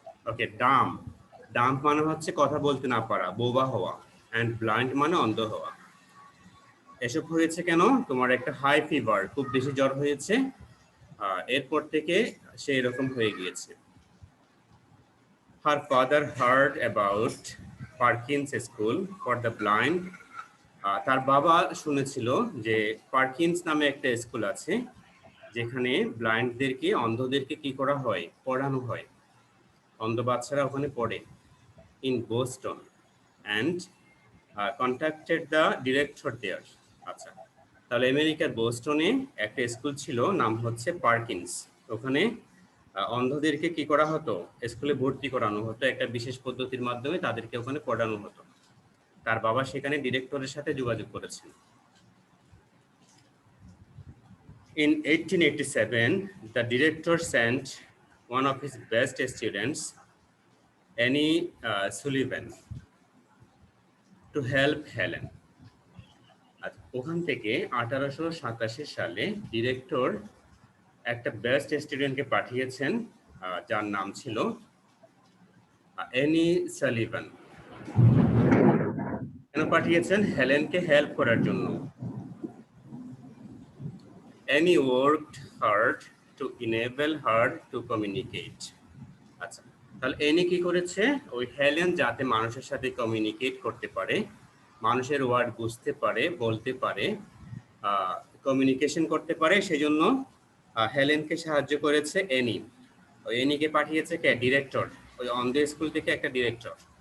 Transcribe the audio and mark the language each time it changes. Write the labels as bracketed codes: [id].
[bn] ওকে, dumb, dumb মানে হচ্ছে কথা বলতে না পারা, বোবা হওয়া। অ্যান্ড ব্লাইন্ড মানে অন্ধ হওয়া। এসব হয়েছে কেন? তোমার একটা হাই ফিভার, খুব বেশি জ্বর হয়েছে, এরপর থেকে সে এরকম হয়ে গিয়েছে। [en] Her father heard about Parkins School for the Blind. [bn] তার বাবা শুনেছিল যে পার্কিন্স নামে একটা স্কুল আছে যেখানে ব্লাইন্ডদেরকে, অন্ধদেরকে কি করা হয়, পড়ানো হয়। অন্ধ বাচ্চারা ওখানে পড়ে, [en] In Boston, and contacted the director there. [bn] আচ্ছা, তাহলে আমেরিকার বোস্টনে একটা স্কুল ছিল, নাম হচ্ছে পার্কিন্স। ওখানে অন্ধদেরকে কি করা হতো, স্কুলে ভর্তি করানো হতো একটা বিশেষ পদ্ধতির মাধ্যমে, তাদেরকে ওখানে পড়ানো হতো। তার বাবা সেখানে ডিরেক্টরের সাথে যোগাযোগ করেছেন। [en] In 1887, the director sent one of his best students, Annie Sullivan, to help Helen. [bn] ওখান থেকে 1887 সালে ডিরেক্টর একটা বেস্ট স্টুডেন্টকে পাঠিয়েছেন, যার নাম ছিল অ্যানি সালিভান। কেন পাঠিয়েছেন? হেলেনকে হেল্প করার জন্য। [en] Annie worked hard to enable her to communicate. [bn] আচ্ছা, তাহলে এনি কি করেছে? ওই হেলেন যাতে মানুষের সাথে কমিউনিকেট করতে পারে, মানুষের ওয়ার্ড বুঝতে পারে, বলতে পারে, কমিউনিকেশন করতে পারে, সেজন্য হেলেনকে সাহায্য করেছে এনি। ওই এনিকে পাঠিয়েছে কে? ডিরেক্টর, ওই অন্ধ স্কুল থেকে একটা ডিরেক্টর।